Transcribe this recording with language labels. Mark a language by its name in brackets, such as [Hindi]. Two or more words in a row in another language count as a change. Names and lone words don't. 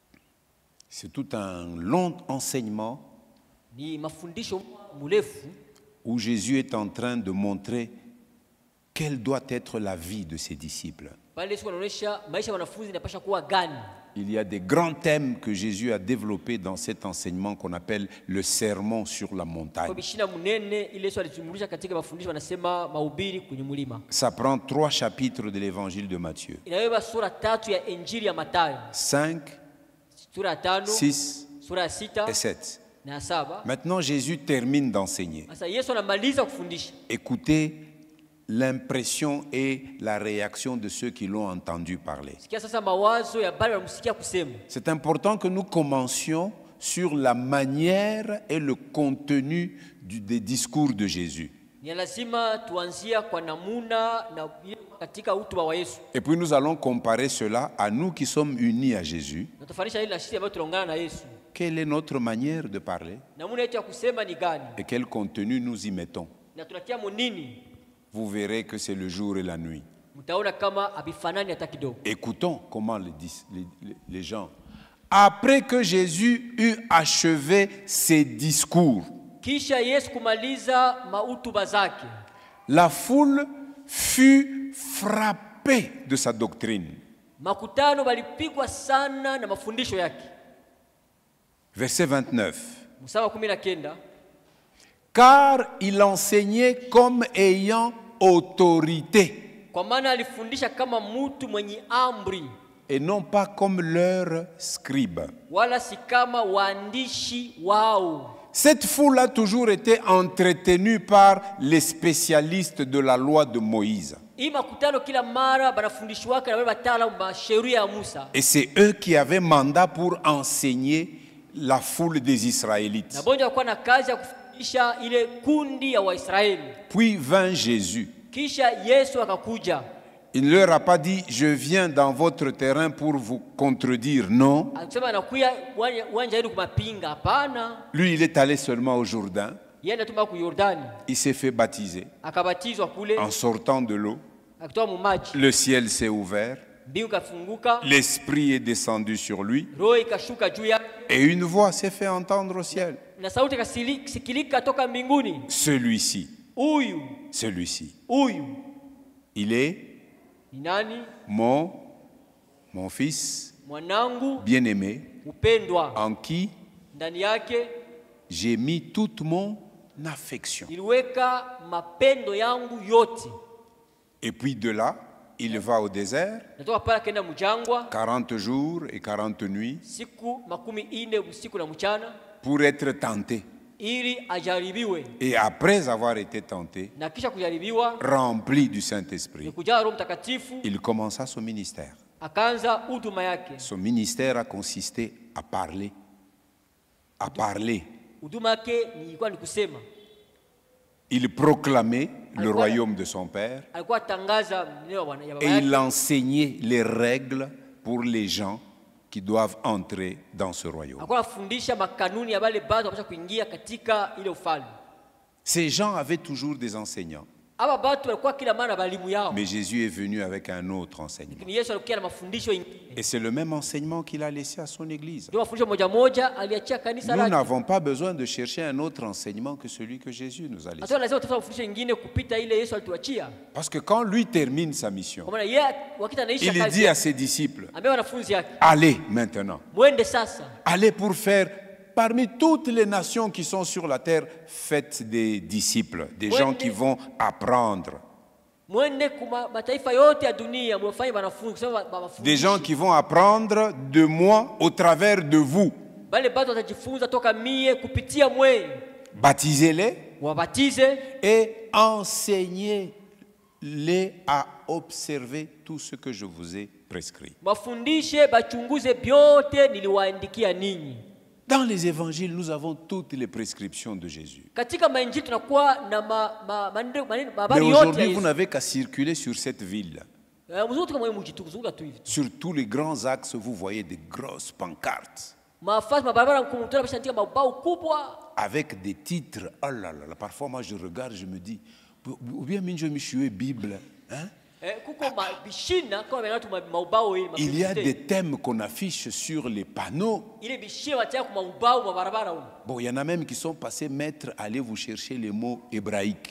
[French] C'est tout un long enseignement [Swahili] Ni mafundisho mrefu [French] où Jésus est en train de montrer quelle doit être la vie de ses disciples. [Swahili] pale Yesu anaonyesha maisha ya wanafunzi inapaswa kuwa gani. [French] Il y a des grands thèmes que Jésus a développés dans cet enseignement qu'on appelle le sermon sur la montagne. [Swahili] Kwa bishina munene ile Yesu alizungumzia katika mafundisho wanasema mahubiri kwenye mlima. [French] Ça prend 3 chapitres de l'évangile de Matthieu. [Swahili] Inabeba sura 3 ya Injili ya Mathayo. [French] 5, [Swahili] Sura ya 5, [French] 6 [Swahili] sura ya 6 [French] et 7. [Swahili] na 7. [French] Maintenant, Jésus termine d'enseigner. [Swahili] Sasa Yesu anamaliza kufundisha. [French] Écoutez l'impression et la réaction de ceux qui l'ont entendu parler. [Swahili] Sikia sasa mawazo ya bale wanamsikia kusema. [French] C'est important que nous commencions sur la manière et le contenu des discours de Jésus. [Swahili] Ni lazima tuanzia kwa namuna na katika hotuba wa Yesu. [French] Et puis nous allons comparer cela à nous qui sommes unis à Jésus. [Swahili] Na tufanisha ile na sisi ambayo tunaungana na Yesu. [French] Quelle est notre manière de parler [Swahili] Namuna yetu ya kusema ni gani? [French] et quel contenu nous y mettons? [Swahili] Na tunatia munini? [French] Vous verrez que c'est le jour et la nuit. [Swahili] Mtaona kama abifanani hata kidogo. [French] Écoutons comment les gens. Après que Jésus eut achevé ses discours, [Swahili] Kisha Yesu kumaliza mahutuba zake, [French] la foule fut frappée de sa doctrine. [Swahili] makutano balipigwa sana na mafundisho yake. [French] Verset 29. [Swahili] Mstari wa 19. [French] Car il enseignait comme ayant autorité [Swahili] Kwa maana alifundisha kama mtu mwenye amri, [French] et non pas comme leur scribe. [Swahili] wala si kama waandishi wao. [French] Cette foule a toujours été entretenue par les spécialistes de la loi de Moïse. [Swahili] Hii makutano kila mara banafundishwa na wale wataalamu wa sheria ya Musa. [French] Et c'est eux qui avaient mandat pour enseigner la foule des Israélites. [Swahili] Na bonja walikuwa na kazi ya kufundisha ile kundi ya Waisraeli. [French] Puis vint Jésus. [Swahili] Kisha Yesu akakuja. [French] Il ne leur a pas dit, je viens dans votre terrain pour vous contredire. Non. [Swahili] Akisema anakuja uwanja wenu kumapinga, hapana. [French] Lui, il est allé seulement au Jourdain. [Swahili] Yeye anatuma ku Yordani. [French] Il s'est fait baptiser. [Swahili] Akabatizwa kule. [French] En sortant de l'eau, [Swahili] Akitoa mumaji. [French] le ciel s'est ouvert. [Swahili] Mbingu kafunguka. [French] L'Esprit est descendu sur lui. [Swahili] Roho ikashuka juu yake. [French] Et une voix s'est fait entendre au ciel. [Swahili] Na sauti ikasikilika toka mbinguni. [French] Celui-ci, [Swahili] Huyu, [French] celui-ci, [Swahili] huyu [French] il est [Swahili] ni nani? [French] mon fils [Swahili] Mwanangu [French] bien-aimé, [Swahili] upendwa, [French] en qui [Swahili] ndani yake [French] j'ai mis toute mon affection. [Swahili] niliweka mapendo yangu yote. [French] Et puis de là, il va au désert, [Swahili] Natoka pale akaenda mjangwa [French] 40 jours et 40 nuits, [Swahili] siku 40 usiku na mchana, [French] pour être tenté. [Swahili] ili ajaribiwe. [French] Et après avoir été tenté, [Swahili] Na kisha kujaribiwa, [French] rempli du Saint-Esprit, [Swahili] nikujaa Roho Mtakatifu, [French] il commença son ministère. [Swahili] akaanza huduma yake. [French] Son ministère a consisté à parler. À parler. [Swahili] Huduma yake ilikuwa ni kusema. [French] Il proclamait le royaume de son Père [Swahili] Alikuwa tangaza neno ya baba [French] et il [Swahili] yake. [French] enseignait les règles pour les gens qui doivent entrer dans ce royaume. [Swahili] Alikuwa anafundisha makanuni ya wale bado wanapaswa kuingia katika ile ufalme. [French] Ces gens avaient toujours des enseignants, [Swahili] Aba batu walikuwa kila mara balimu yao. [French] mais Jésus est venu avec un autre enseignement. [Swahili] Lakini Yesu alikuwa na mafundisho mengine. [French] Et c'est le même enseignement qu'il a laissé à son Église. [Swahili] Ndio mafundisho moja moja aliachia kanisa [French] Nous [Swahili] lake. [French] n'avons pas besoin de chercher un autre enseignement que celui que Jésus nous a laissé. [Swahili] Hata lazima tufanye mafundisho mengine kupita ile Yesu alituachia. [French] Parce que quand lui termine sa mission, [Swahili] Kwa maana yeye wakati anaisha [French] il [Swahili] kazi, [French] dit à ses disciples, [Swahili] ambia wanafunzi yake, [French] allez maintenant, [Swahili] mwende sasa. [French] allez pour faire parmi toutes les nations qui sont sur la terre, faites des disciples, des gens qui vont apprendre, [Swahili] Mwende kuma mataifa yote ya dunia mwafanye wanafunzi kusema mafundisho. [French] des gens qui vont apprendre de moi au travers de vous. [Swahili] Bale bado watajifunza toka mie kupitia mwe. [French] Baptisez-les [Swahili] Wabatize [French] et enseignez-les à observer tout ce que je vous ai prescrit. [Swahili] mafundishe bachunguze byote niliwaandikia ninyi. [French] Dans les évangiles, nous avons toutes les prescriptions de Jésus. [Swahili] Katika mainjili tunakuwa na [French] Mais [Swahili] habari yote ya [French] aujourd'hui, vous [Swahili] Yesu. [French] n'avez qu'à circuler sur cette ville. [Swahili] Mzuri kama wewe mjitukuzuka tu hivi. [French] Sur tous les grands axes, vous voyez des grosses pancartes [Swahili] Mafasi mabarabara mkumutana bashaandika mabao kubwa. [French] avec des titres. Oh là là, là, parfois moi je regarde, je me dis, ou bien minjo michue Bible, hein? Il y a des thèmes qu'on affiche sur les panneaux. Bon, il y en a même qui sont passés maître, allez vous chercher les mots hébraïques.